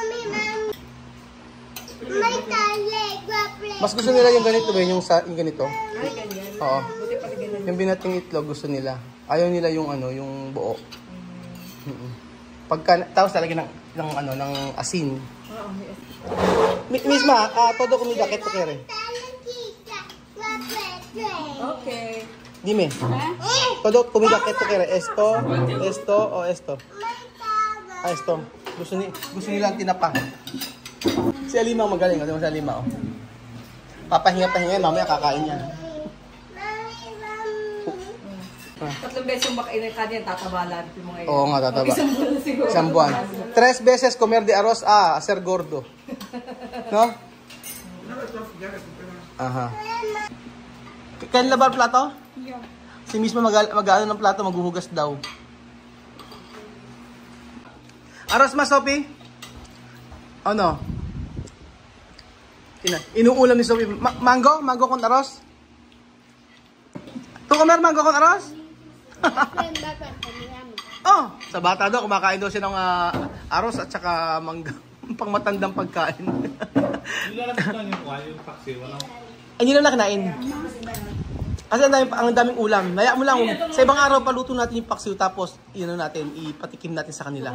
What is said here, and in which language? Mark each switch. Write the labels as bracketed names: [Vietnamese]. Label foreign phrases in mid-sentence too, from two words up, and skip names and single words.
[Filipino] Mas gusto nila yung ganito ba, yung ganito? Ay, ganyan. Oo. Buti pala ganyan. Yung binating itlog gusto nila. Ayaw nila yung yung buo. Tapos talaga ng asin. Oo, [Spanish] Misma, todo comida que tú quieres. [Filipino] okay. [Spanish] Dime. Todo comida que tú quieres. Esto o esto. Esto. [Filipino] Gusto nila ang tinapa. Si Alima magaling. Kasi si Alima, oh. Papahinga-pahinga, mamaya kakain niya. Tatlong beses yung makain ng kanyan, tatabalan yung mga yun. Oo nga, tataba. Isang buwan siguro. Isang buwan. [Spanish] 3 veces comer de arroz, hacer gordo. No? Aha. Kaya labar plato? [English] Yeah. [Filipino] Si Miss mag-ano ng plato, maghuhugas daw. Aros ma, Sophie? Ano? Inuulam ni Sophie. Mango? [Spanish] Mango con aros? Ito comer mango con aros? [Filipino] Oh, sa bata daw, kumakain daw siya ng aros at saka mangga. Pang matandang pagkain. Hindi lang yung paksiw, ano? Ay, hindi lang nakinain. Kasi ang daming ulam. Maya mo lang, sa ibang araw paluto natin yung paksiw tapos natin, ipatikim natin sa kanila.